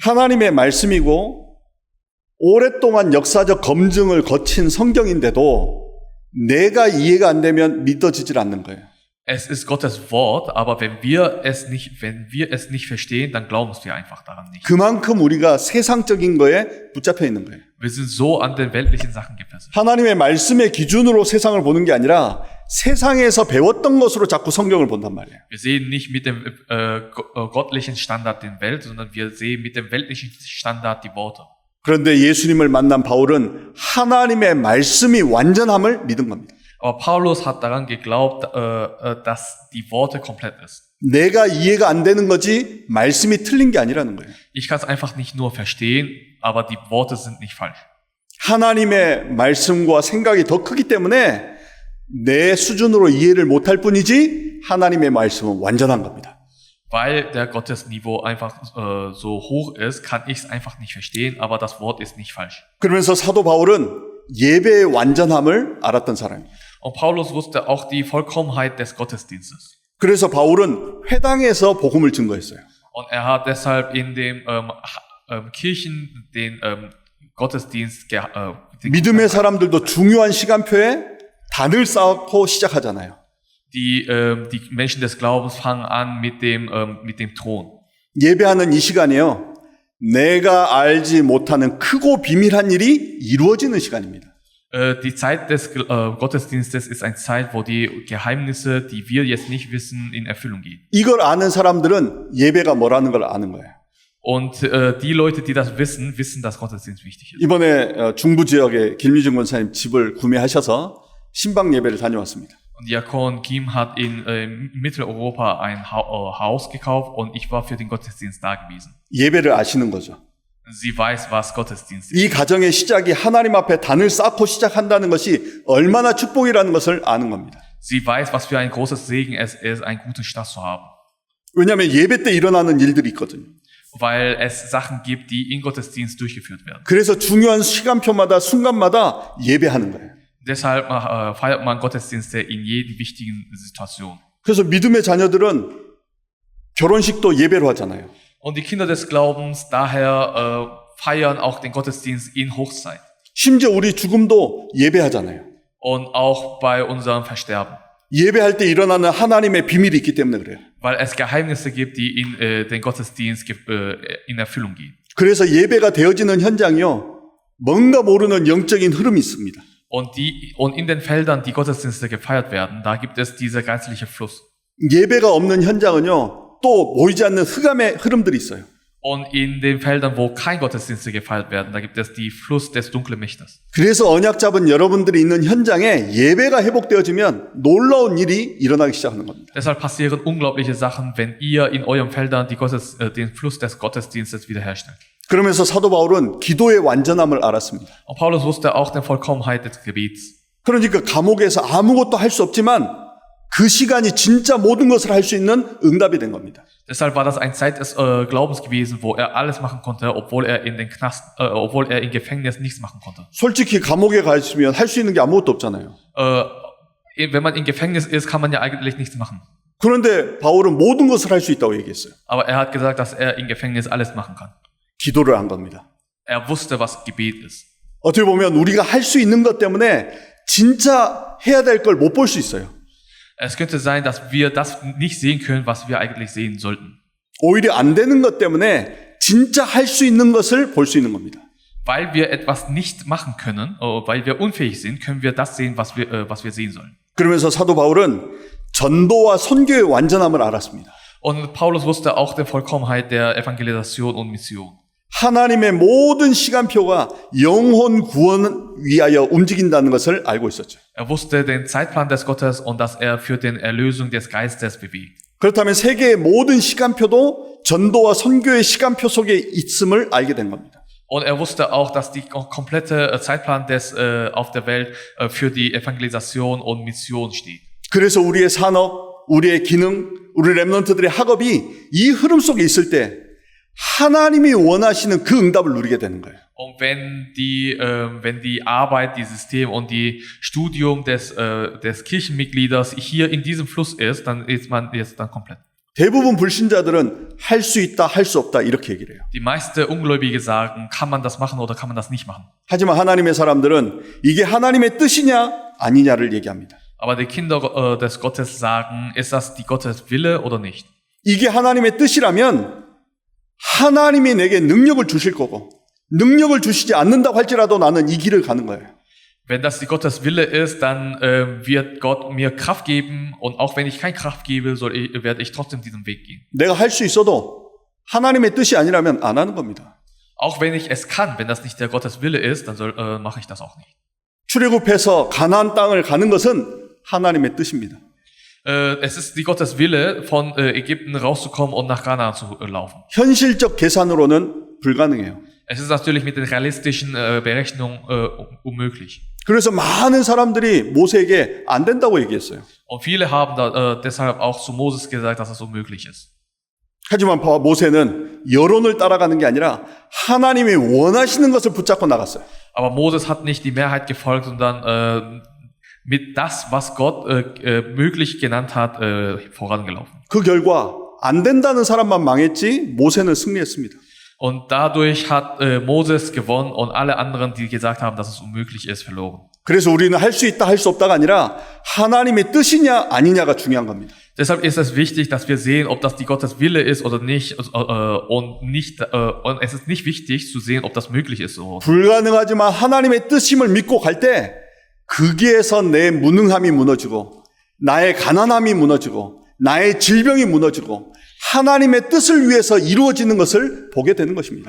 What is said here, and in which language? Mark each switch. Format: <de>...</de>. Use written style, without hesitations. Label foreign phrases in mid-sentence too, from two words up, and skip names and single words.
<ko>하나님의 말씀이고 오랫동안 역사적 검증을 거친 성경인데도 내가 이해가 안 되면 믿어지질 않는 거예요.</ko> <de>Es ist Gottes Wort, aber wenn wir es nicht verstehen, dann glauben wir einfach daran nicht.</de> <ko>그만큼 우리가 세상적인 거에 붙잡혀 있는 거예요.</ko> <de>Wir sind so an den weltlichen Sachen gefesselt.</de> <ko>하나님의 말씀의 기준으로 세상을 보는 게 아니라 세상에서 배웠던 것으로 자꾸 성경을 본단 말이에요.</ko> <de>Wir sehen nicht mit dem göttlichen Standard die Welt, sondern wir sehen mit dem weltlichen Standard die Worte.</de> <ko>그런데 예수님을 만난 바울은 하나님의 말씀이 완전함을 믿은 겁니다.</ko> <de>Aber Paulus hat daran geglaubt, dass die Worte komplett ist.</de> <ko>내가 이해가 안 되는 거지 말씀이 틀린 게 아니라는 거예요.</ko> <de>Ich kann es einfach nicht nur verstehen, aber die Worte sind nicht falsch.</de> <ko>하나님의 말씀과 생각이 더 크기 때문에 내 수준으로 이해를 못할 뿐이지 하나님의 말씀은 완전한 겁니다.</ko> <de>Weil der Gottesniveau einfach so hoch ist, kann ich es einfach nicht verstehen, aber das Wort ist nicht falsch.</de> <ko>그러면서 사도 바울은 예배의 완전함을 알았던 사람입니다.</ko> <de>Und Paulus wusste auch die Vollkommenheit des Gottesdienstes.</de> <ko>그래서 바울은 회당에서 복음을 증거했어요.</ko> <de>Und er hat deshalb in den Kirchen den Gottesdienst</de> <ko>믿음의 사람들도 중요한 시간표에 단을 쌓고 시작하잖아요.</ko> <de>Die Menschen des Glaubens fangen an mit dem Thron.</de> <ko>예배하는 이 시간이요. 내가 알지 못하는 크고 비밀한 일이 이루어지는 시간입니다.</ko> <de>Die Zeit des Gottesdienstes ist eine Zeit, wo die Geheimnisse, die wir jetzt nicht wissen, in Erfüllung gehen.</de> <ko>이걸 아는 사람들은 예배가 뭐라는 걸 아는 거예요.</ko> <de>Und die Leute, die das wissen, wissen, dass Gottesdienst wichtig ist.</de> <ko>이번에 중부 지역에 김미중 권사님 집을 구매하셔서 신방 예배를 다녀왔습니다.</ko> <de>Und Diakon Kim hat in Mitteleuropa ein Haus gekauft und ich war für den Gottesdienst da gewesen.</de> <ko>예배를 아시는 거죠.</ko> <de>Sie weiß, was Gottesdienst ist.</de> <ko>이 가정의 시작이 하나님 앞에 단을 쌓고 시작한다는 것이 얼마나 축복이라는 것을 아는 겁니다.</ko> <de>Sie weiß, was für ein großes Segen es ist, einen guten Start zu haben.</de> <ko>왜냐하면 예배 때 일어나는 일들이 있거든요.</ko> <de>Weil es Sachen gibt, die in Gottesdienst durchgeführt werden.</de> <ko>그래서 중요한 시간표마다 순간마다 예배하는 거예요.</ko> <de>Deshalb feiert man Gottesdienste in jeder wichtigen Situation.</de> <ko>그래서 믿음의 자녀들은 결혼식도 예배로 하잖아요.</ko> <de>Und die Kinder des Glaubens daher feiern auch den Gottesdienst in Hochzeit.</de> <ko>심지어 우리 죽음도 예배하잖아요.</ko> <de>Und auch bei unserem Versterben.</de> <ko>예배할 때 일어나는 하나님의 비밀이 있기 때문에 그래요.</ko> <de>Weil es Geheimnisse gibt, die in den Gottesdienst in Erfüllung gehen.</de> <ko>그래서 예배가 되어지는 현장이요. 뭔가 모르는 영적인 흐름이 있습니다.</ko> <de>Und in den Feldern, die Gottesdienste gefeiert werden, da gibt es dieser geistliche Fluss.</de> <ko>예배가 없는 현장은요. 또 보이지 않는 흑암의 흐름들이 있어요.</ko> <de>Und in den Feldern, wo kein Gottesdienste gefeiert werden, da gibt es die Fluss des dunklen Mächtes.</de> <ko>그래서 언약 잡은 여러분들이 있는 현장에 예배가 회복되어지면 놀라운 일이 일어나기 시작하는 겁니다.</ko> <de>Deshalb passieren unglaubliche Sachen, wenn ihr in euren Feldern den Fluss des Gottesdienstes wiederherstellt.</de> <ko>그러면서 사도 바울은 기도의 완전함을 알았습니다.</ko> <de>Und Paulus wusste auch die Vollkommenheit des Gebets.</de> <ko>그러니까 감옥에서 아무것도 할 수 없지만 그 시간이 진짜 모든 것을 할 수 있는 응답이 된 겁니다.</ko> <de>Deshalb war das eine Zeit des Glaubens gewesen, wo er alles machen konnte, obwohl er im Gefängnis nichts machen konnte.</de> <ko>솔직히 감옥에 가 있으면 할 수 있는 게 아무것도 없잖아요.</ko> <de>Wenn man im Gefängnis ist, kann man ja eigentlich nichts machen.</de> <ko>그런데 바울은 모든 것을 할 수 있다고 얘기했어요.</ko> <de>Aber er hat gesagt, dass er im Gefängnis alles machen kann.</de> <ko>기도를 한 겁니다.</ko> <de>Er wusste, was Gebet ist.</de> <ko>어떻게 보면 우리가 할 수 있는 것 때문에 진짜 해야 될 걸 못 볼 수 있어요.</ko> <de>Es könnte sein, dass wir das nicht sehen können, was wir eigentlich sehen sollten.</de> <ko>오히려 안 되는 것 때문에 진짜 할 수 있는 것을 볼 수 있는 겁니다.</ko> <de>weil wir etwas nicht machen können, weil wir unfähig sind, können wir das sehen, was wir sehen sollen.</de> <ko>그러면서 사도 바울은 전도와 선교의 완전함을 알았습니다.</ko> <de>Und Paulus wusste auch die Vollkommenheit der Evangelisation und Mission.</de> <ko>하나님의 모든 시간표가 영혼 구원 위하여 움직인다는 것을 알고 있었죠.</ko> <de>Er wusste den Zeitplan des Gottes und dass er für die Erlösung des Geistes bewegt.</de> <ko>그렇다면 세계의 모든 시간표도 전도와 선교의 시간표 속에 있음을 알게 된 겁니다.</ko> <de>Und er wusste auch, dass die komplette Zeitplan des auf der Welt für die Evangelisation und Mission steht.</de> <ko>그래서 우리의 산업, 우리의 기능, 우리 렘넌트들의 학업이 이 흐름 속에 있을 때 하나님이 원하시는 그 응답을 누리게 되는 거예요.</ko> <de>Und wenn die Arbeit, die System und die Studium des Kirchenmitglieders hier in diesem Fluss ist, dann ist man jetzt dann komplett.</de> <ko>대부분 불신자들은 할 수 있다, 할 수 없다 이렇게 얘기를 해요.</ko> <de>Die meisten Ungläubige sagen, kann man das machen oder kann man das nicht machen.</de> <ko>하지만 하나님의 사람들은 이게 하나님의 뜻이냐 아니냐를 얘기합니다.</ko> <de>Aber die Kinder des Gottes sagen, ist das die Gottes Wille oder nicht?</de> <ko>이게 하나님의 뜻이라면 하나님이 내게 능력을 주실 거고 능력을 주시지 않는다고 할지라도 나는 이 길을 가는 거예요.</ko> <de>Wenn das die Gottes Wille ist, dann wird Gott mir Kraft geben und auch wenn ich keine Kraft gebe, werde ich trotzdem diesen Weg gehen.</de> <ko>내가 할 수 있어도 하나님의 뜻이 아니라면 안 하는 겁니다.</ko> <de>Auch wenn ich es kann, wenn das nicht der Gottes Wille ist, dann mache ich das auch nicht.</de> <ko>출애굽해서 가나안 땅을 가는 것은 하나님의 뜻입니다.</ko> <de>Es ist die Gottes Wille, von Ägypten rauszukommen und nach Kanaan zu laufen.</de> <ko>현실적 계산으로는 불가능해요.</ko> <de>Es ist natürlich mit den realistischen Berechnungen unmöglich.</de> <ko>그래서 많은 사람들이 모세에게 안 된다고 얘기했어요.</ko> <de>Und viele haben deshalb auch zu Moses gesagt, dass es unmöglich ist.</de> <ko>하지만 모세는 여론을 따라가는 게 아니라 하나님이 원하시는 것을 붙잡고 나갔어요.</ko> <de>Aber Moses hat nicht die Mehrheit gefolgt, sondern mit das, was Gott möglich genannt hat, vorangelaufen.</de> <ko>그 결과 안 된다는 사람만 망했지 모세는 승리했습니다.</ko> <de>Und dadurch hat Moses gewonnen und alle anderen, die gesagt haben, dass es unmöglich ist, verloren.</de> <ko>그래서 우리는 할 수 있다, 할 수 없다가 아니라 하나님의 뜻이냐 아니냐가 중요한 겁니다.</ko> <de>Deshalb ist es wichtig, dass wir sehen, ob das die Gottes Wille ist oder nicht, und es ist nicht wichtig zu sehen, ob das möglich ist.</de> <ko>불가능하지만 하나님의 뜻임을 믿고 갈 때 거기에서 내 무능함이 무너지고 나의 가난함이 무너지고 나의 질병이 무너지고 하나님의 뜻을 위해서 이루어지는 것을 보게 되는 것입니다.</ko>